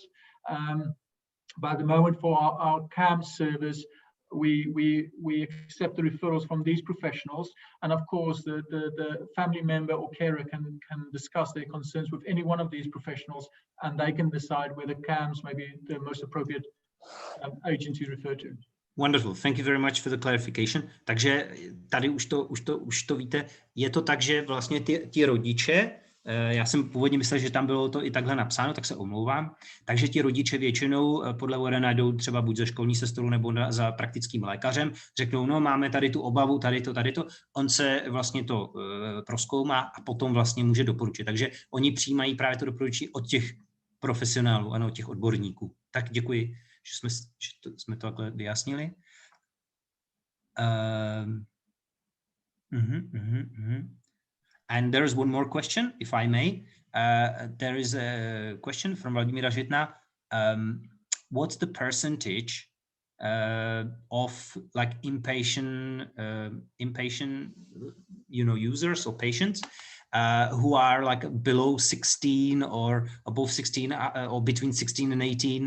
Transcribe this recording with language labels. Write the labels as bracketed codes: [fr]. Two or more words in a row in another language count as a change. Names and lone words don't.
[en] But at the moment for our CAMP service, we accept the referrals from these professionals, and of course the family member or carer can discuss their concerns with any one of these professionals, and they can decide whether CAMS may be the most appropriate agency to refer to. Wonderful, thank you very much for the clarification. [cs] Takže tady už to víte, je to tak, že vlastně ti rodiče, já jsem původně myslel, že tam bylo to i takhle napsáno, tak se omlouvám. Takže ti rodiče většinou podle Warrena jdou třeba buď za školní sestrou nebo za praktickým lékařem, řeknou, no máme tady tu obavu, tady to. On se vlastně to prozkoumá a potom vlastně může doporučit. Takže oni přijímají právě to doporučení od těch profesionálů, ano, od těch odborníků. Tak děkuji, že jsme to takhle vyjasnili. [en] And there is one more question, if I may. There is a question from Vladimíra Žitna. What's the percentage of like inpatient, users or patients who are like below 16 or above 16 or between 16 and 18?